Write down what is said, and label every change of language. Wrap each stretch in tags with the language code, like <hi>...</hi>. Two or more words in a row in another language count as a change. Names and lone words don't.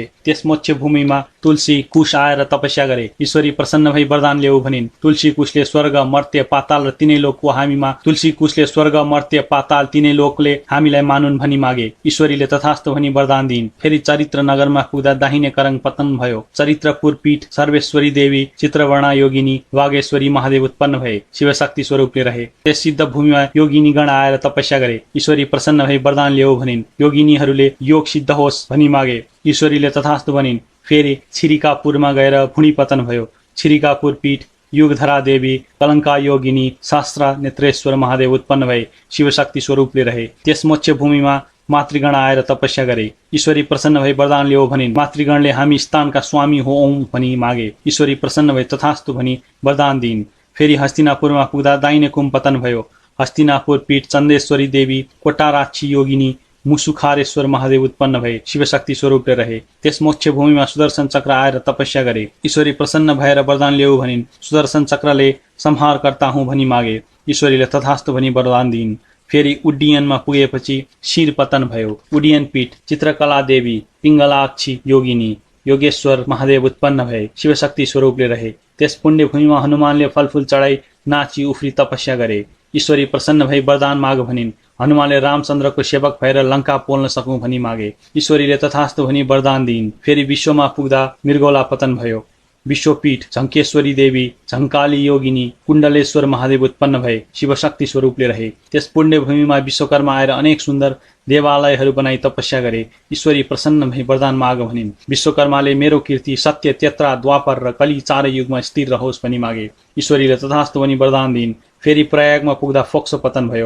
<ne>त्यस मोक्ष भूमिमा तुलसी कुश आएर तपस्या गरे। ईश्वरी प्रसन्न भई वरदान ल्याऊ भनिन्। तुलसी कुशले स्वर्ग मर्त्य पाताल र तीनै लोकको हामीमा तुलसी कुशले स्वर्ग मर्त्य पाताल तीनै लोकले हामीलाई मानुन् भनी मागे। ईश्वरीले तथास्तु भनी वरदान दिइन्। फेरि चरित्र नगरमा पुग्दा दाहिने करङ पतन भयो। चरित्रपुर पीठ सर्वेश्वरी देवी चित्रवर्णा योगिनी वागेश्वरी महादेव उत्पन्न भए शिवशक्ति स्वरूपले रहे। त्यस सिद्ध भूमिमा योगिनी गण आएर तपस्या गरे। ईश्वरी प्रसन्न भई वरदान ल्याऊ भनिन्। योगिनीहरूले योग सिद्ध होस् भनी मागे। ईश्वरीले तथास्तु भनिन्। फेरि छिरिकापुरमा गएर भुँडी पतन भयो। छिरिकापुर पीठ युगधरा देवी कलङ्का योगिनी शास्त्र नेत्रेश्वर महादेव उत्पन्न भए शिवशक्ति स्वरूपले रहे। त्यस मोक्ष भूमिमा मातृगण आएर तपस्या गरे। ईश्वरी प्रसन्न भई वरदान ल्याऊ भनिन्। मातृगणले हामी स्थानका स्वामी होऔं भनी मागे। ईश्वरी प्रसन्न भई तथास्तु भनी वरदान दिइन्। फेरि हस्तिनापुरमा पुग्दा दाहिने कुम पतन भयो। हस्तिनापुर पीठ चन्देश्वरी देवी कोटाराक्षी योगिनी मुसुखारेश्वर महादेव उत्पन्न भए शिवशक्ति स्वरूपले रहे। त्यस मोक्ष भूमिमा सुदर्शन चक्र आएर तपस्या गरे। ईश्वरी प्रसन्न भएर वरदान ल्याऊ भनिन्। सुदर्शन चक्रले संहारकर्ता हुँ भनी मागे। ईश्वरीले तथास्तु भनी वरदान दिइन्। फेरि उड्डयनमा पुगेपछि शिर पतन भयो। उड्डयन पीठ चित्रकला देवी पिङ्गलाक्षी योगिनी योगेश्वर महादेव उत्पन्न भए शिवशक्ति स्वरूपले रहे। त्यस पुण्य भूमिमा हनुमानले फलफूल चढाई नाची उफ्री तपस्या गरे। ईश्वरी प्रसन्न भई वरदान माग भनिन्। हनुमानले रामचन्द्रको सेवक भएर लङ्का पोल्न सकौं भनी मागे। ईश्वरीले तथास्तु भनी वरदान दिइन्। फेरि विश्वमा पुग्दा मृगौला पतन भयो। विश्वपीठ झङ्केश्वरी देवी, झङ्काली योगिनी, कुण्डलेश्वर महादेव उत्पन्न भए शिवशक्ति स्वरूपले रहे। त्यस पुण्यभूमिमा विश्वकर्मा आएर अनेक सुन्दर देवालयहरू बनाई तपस्या गरे। ईश्वरी प्रसन्न भई वरदान माग भनिन्। विश्वकर्माले मेरो कीर्ति सत्य, त्रेता, द्वापर र कली चारै युगमा स्थिर रहोस् भनी मागे। ईश्वरीले तथास्तु भनी वरदान दिइन्। फेरि प्रयागमा पुग्दा फोक्सो पतन भयो।</ne>